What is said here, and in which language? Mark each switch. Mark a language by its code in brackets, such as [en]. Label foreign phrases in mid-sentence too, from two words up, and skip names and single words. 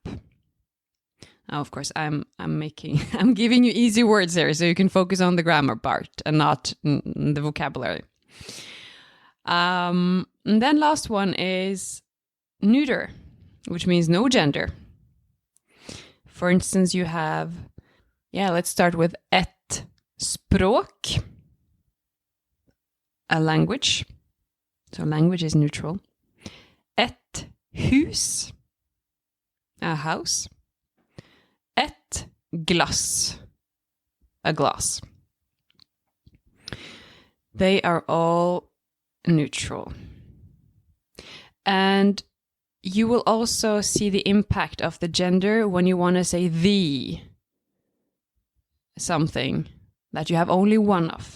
[en] Now, of course, I'm giving you easy words here, so you can focus on the grammar part and not the vocabulary. And then last one is neuter, which means no gender. For instance, you have, let's start with [no] ett språk, [en] a language. So language is neutral. [no] Ett hus, [en] a house. [no] Ett glass, [en] a glass. They are all neutral. And you will also see the impact of the gender when you want to say the something that you have only one of.